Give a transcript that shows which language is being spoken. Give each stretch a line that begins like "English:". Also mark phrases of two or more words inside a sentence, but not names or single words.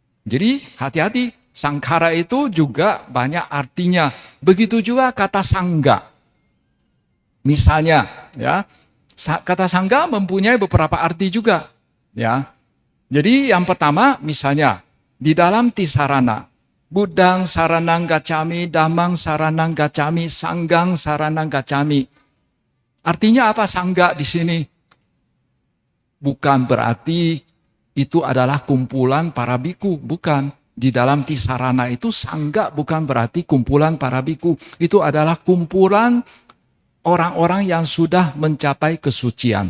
Indonesian: Jadi hati-hati, sangkara itu juga banyak artinya. Begitu juga kata sangga. Misalnya, ya, kata sangga mempunyai beberapa arti juga, ya. Jadi yang pertama, misalnya di dalam Tisarana,
Pali: Buddhang saranang gacami, Dhammang saranang gacami, Sanggang saranang gacami.
Indonesian: Artinya apa sangga di sini? Bukan berarti itu adalah kumpulan para biku, bukan. Di dalam Tisarana itu sangga bukan berarti kumpulan para biku. Itu adalah kumpulan orang-orang yang sudah mencapai kesucian.